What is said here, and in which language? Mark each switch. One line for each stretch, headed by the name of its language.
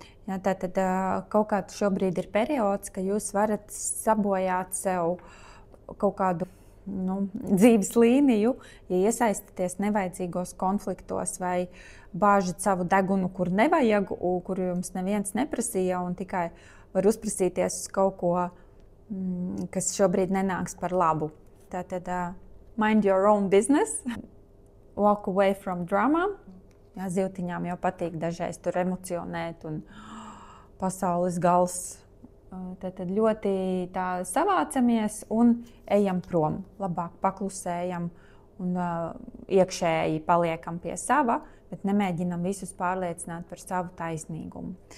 Latvian: Ja, tātad kaut kāds šobrīd ir periods, ka jūs varat sabojāt sev kaut kādu dzīves līniju, ja iesaistāties nevajadzīgos konfliktos vai bāžat savu degunu, kur nevajag, kuru jums neviens neprasīja, un tikai var uzprasīties uz kaut ko, kas šobrīd nenāks par labu. Tātad
English: mind your own business, walk away from drama.
Latvian: Ja, zivtiņām jau patīk dažreiz tur emocionēt un pasaules gals. Tad ļoti tā savācamies un ejam prom. Labāk paklusējam un iekšēji paliekam pie sava, bet nemēģinam visus pārliecināt par savu taisnīgumu.